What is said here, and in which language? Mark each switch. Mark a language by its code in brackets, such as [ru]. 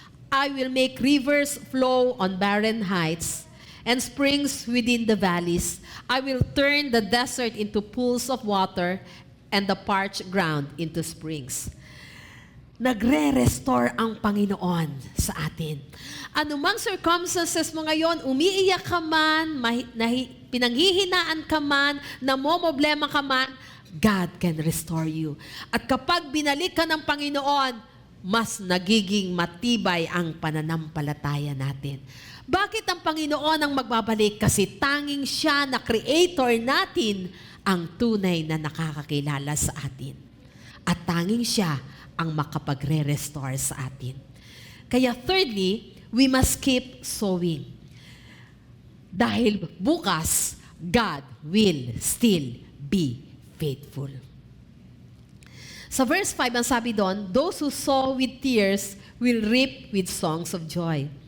[en] I will make rivers flow on barren heights and springs within the valleys. I will turn the desert into pools of water and the parched ground into springs. [tl] Nagre-restore ang Panginoon sa atin. Anumang circumstances mo ngayon, umiiyak ka man, pinanghihinaan ka man, namomoblema ka man, [en] God can restore you. [tl] At kapag binalik ka ng Panginoon, mas nagiging matibay ang pananampalataya natin. Bakit ang Panginoon ang magbabalik? Kasi tanging siya na creator natin ang tunay na nakakakilala sa atin. At tanging siya ang makapagre-restore sa atin. Kaya [en] thirdly, we must keep sowing. [tl] Dahil bukas, [en] God will still be faithful. [tl] Sa verse 5, ang sabi doon, [en] those who sow with tears will reap with songs of joy.